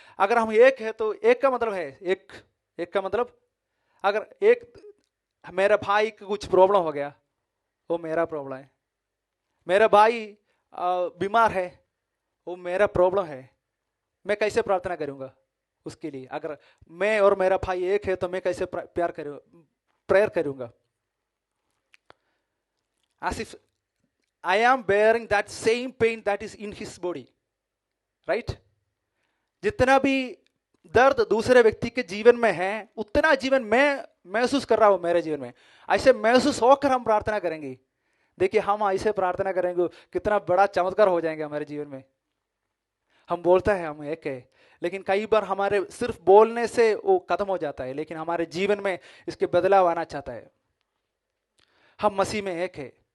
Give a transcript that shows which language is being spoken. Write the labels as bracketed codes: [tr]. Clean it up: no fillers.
[hi] अगर हम एक है तो एक का मतलब है एक का मतलब, अगर एक मेरा भाई को कुछ प्रॉब्लम हो गया, वो मेरा प्रॉब्लम है. मेरा भाई बीमार है, वो मेरा प्रॉब्लम है. मैं कैसे प्रार्थना करूंगा उसके लिए? अगर मैं और मेरा भाई एक है तो मैं कैसे प्रेयर करूंगा? [en] As if I am bearing that same pain that is in his body, right? [hi] जितना भी दर्द दूसरे व्यक्ति के जीवन में है उतना जीवन मैं महसूस कर रहा हूं मेरे जीवन में. ऐसे महसूस होकर हम प्रार्थना करेंगे. देखिए हम ऐसे प्रार्थना करेंगे कितना बड़ा चमत्कार हो जाएंगे हमारे जीवन में. हम बोलता है हम एक है, लेकिन कई बार हमारे सिर्फ बोलने से वो खत्म हो जाता है, लेकिन हमारे जीवन में इसके बदलाव आना चाहता है. हम मसीह में एक है.